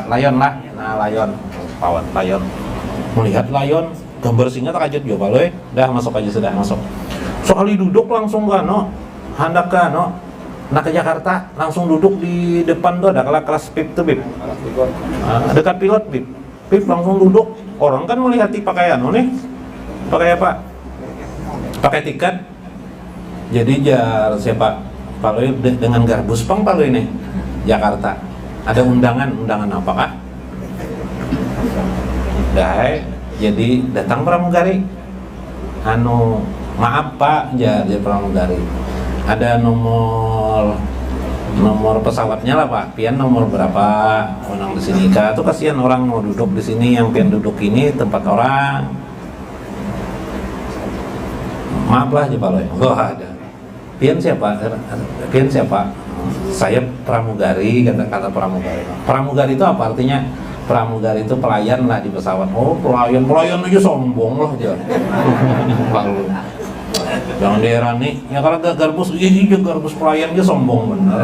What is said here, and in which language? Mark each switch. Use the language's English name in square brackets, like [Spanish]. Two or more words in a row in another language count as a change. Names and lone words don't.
[Indonesian] Lion lah. Nah, pesawat Lion. Melihat Lion, gambar singa tak kaget juga Paloi. Dah masuk aja, sudah masuk. Soalnya duduk langsung hendak nak ke Jakarta, langsung duduk di depan tuh ada kelas PIP tuh BIP. Dekat pilot BIP langsung duduk. Orang kan melihat pakaian nih. Pakai apa? Pakai tiket. Jadi jar siapa? [Banjar] Paloi dengan garbus pang Paloi ini Jakarta. [Indonesian] Ada undangan apakah? Jadi datang pramugari. Maaf Pak, jar pramugari. Ada nomor pesawatnya lah Pak. [Banjar] Pian nomor berapa? Orang di sini kah? Tuh kasihan orang mau duduk di sini, yang pian duduk ini tempat orang. [Indonesian] Maaf lah aja Paloi. Oh ada. Pian siapa? Saya pramugari, kata pramugari. Pramugari itu apa artinya? Pramugari itu pelayan lah di pesawat. Oh pelayan aja sombong lah aja. Jangan daerah nih, ya kalau garbus, garbus pelayan dia sombong bener.